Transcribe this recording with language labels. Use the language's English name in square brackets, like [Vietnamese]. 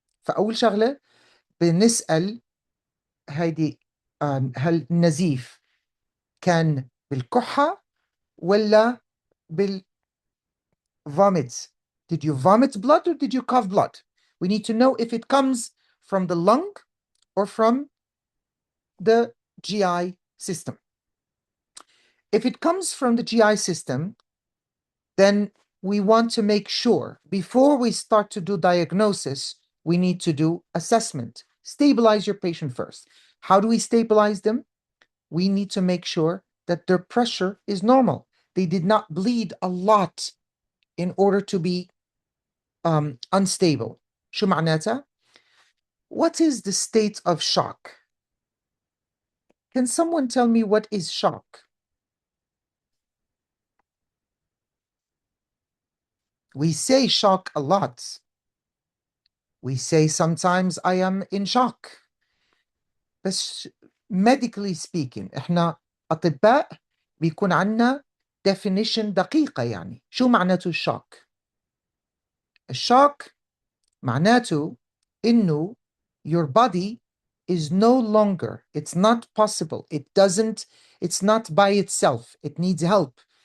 [Arabic] فأول شغلة بنسأل هيدي هل النزيف كان بالكحة ولا بالvomit? [English] Did you vomit blood or did you cough blood? We need to know if it comes from the lung or from the GI system. If it comes from the GI system, then we want to make sure before we start to do diagnosis, we need to do assessment. Stabilize your patient first. How do we stabilize them? We need to make sure that their pressure is normal. They did not bleed a lot in order to be unstable. [Arabic] شو معناتها? [English] What is the state of shock? Can someone tell me what is shock? We say shock a lot. We say sometimes I am in shock. [Arabic] بس [English] medically speaking [Arabic] احنا أطباء بيكون عنا definition دقيقة. يعني شو معناته الشوك؟ الشوك معناته إنه [English] your body is no longer, it's not possible, it's not by itself, it needs help.